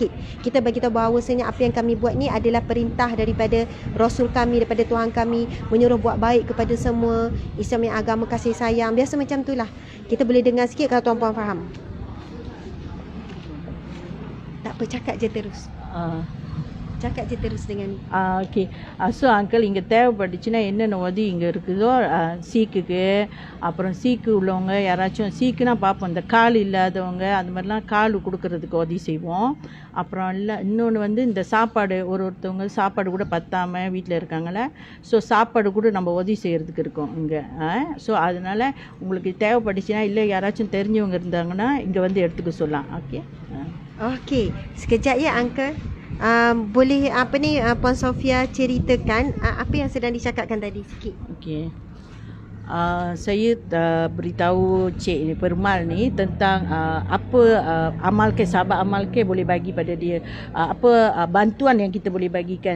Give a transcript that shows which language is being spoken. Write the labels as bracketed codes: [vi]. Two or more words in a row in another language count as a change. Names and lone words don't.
[ms] Kita bagi tahu bahawasanya apa yang kami buat ni adalah perintah daripada Rasul kami, daripada Tuhan kami, menyuruh buat baik kepada semua. Islam yang agama kasih sayang. Biasa macam itulah. Kita boleh dengar sikit kalau tuan-puan faham. Tak apa, cakap je terus. Cakap je terus dengan ni. [en] okay so [ta] அங்கிள் இங்கே தேவைப்பட்டுச்சுன்னா என்னென்ன உதவி இங்கே இருக்குதோ சீக்குக்கு, அப்புறம் சீக்கு உள்ளவங்க யாராச்சும் சீக்குனா பார்ப்போம், இந்த கால் இல்லாதவங்க அந்த மாதிரிலாம் கால் கொடுக்கறதுக்கு உதவி செய்வோம். அப்புறம் இல்லை இன்னொன்று வந்து இந்த சாப்பாடு, ஒருத்தவங்க சாப்பாடு கூட பத்தாமல் வீட்டில் இருக்காங்களே, ஸோ சாப்பாடு கூட நம்ம உதவி செய்கிறதுக்கு இருக்கோம் இங்கே. ஸோ அதனால் உங்களுக்கு தேவைப்பட்டுச்சுன்னா, இல்லை யாராச்சும் தெரிஞ்சவங்க இருந்தாங்கன்னா இங்கே வந்து எடுத்துக்க சொல்லலாம். ஓகே [ms] Okey, sekejap ya Uncle. Boleh apa ni Puan Sofia ceritakan apa yang sedang dicakapkan tadi sikit. ஓகே Saya beritahu Cik ni, Permal ni tentang apa amalkan, sahabat amalkan boleh bagi pada dia, apa bantuan yang kita boleh bagikan.